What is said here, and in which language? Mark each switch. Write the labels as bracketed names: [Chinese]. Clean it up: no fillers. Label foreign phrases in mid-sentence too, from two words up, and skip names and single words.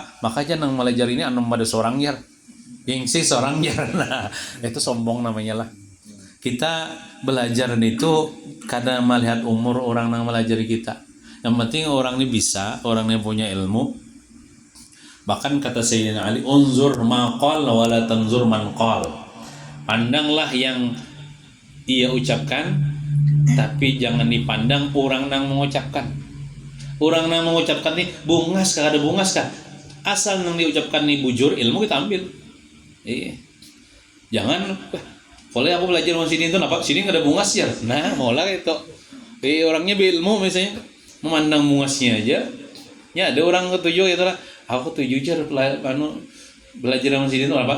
[Indonesian] Maka jangan belajar ini anu pada seorang jar. Gengsi seorang jar. Nah, itu sombong namanya lah. Kita belajar itu kadang melihat umur orang yang melajari kita. Yang penting orang ini bisa, orang ini punya ilmu. Bahkan kata Sayyidina Ali, [Arabic] انظر ما قال ولا تنظر من قال. [Indonesian] Pandanglah yang ia ucapkan, tapi jangan dipandang orang yang mengucapkan. [Banjar] Orang yang mengucapkan ini bungas kah ada bungas kah? asal yang diucapkan nih bujur ilmu kita ambil. Jangan boleh aku belajar sama sini itu nampak sini nggak ada bungas ya. Nah, maulah itu. [Indonesian] Orangnya berilmu misalnya memandang bungasnya aja. [Banjar] Ya ada orang ketujuh itulah. Aku ketujuh jar belajar sama sini itu apa?